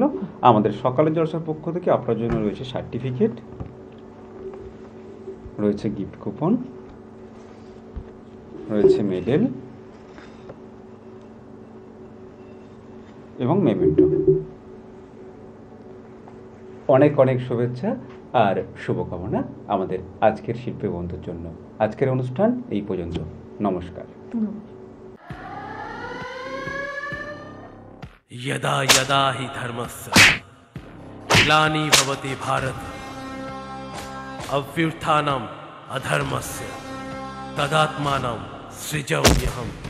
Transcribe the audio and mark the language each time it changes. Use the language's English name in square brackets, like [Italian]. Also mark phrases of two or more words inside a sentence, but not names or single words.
[Bangla] আমাদের সকালের জলসার পক্ষ থেকে আপনার জন্য রয়েছে সার্টিফিকেট, রয়েছে গিফট কুপন, রয়েছে মেডেল এবং মেমেন্টো। অনেক অনেক শুভেচ্ছা আর শুভকামনা আমাদের আজকের শিল্পী বন্ধুর জন্য। আজকের অনুষ্ঠান এই পর্যন্ত। নমস্কার। [Sanskrit] यदा यदा हि धर्मस्य ग्लानि भवति भारत अभ्युत्थानम् अधर्मस्य तदात्मानं सृजाम्यहम्।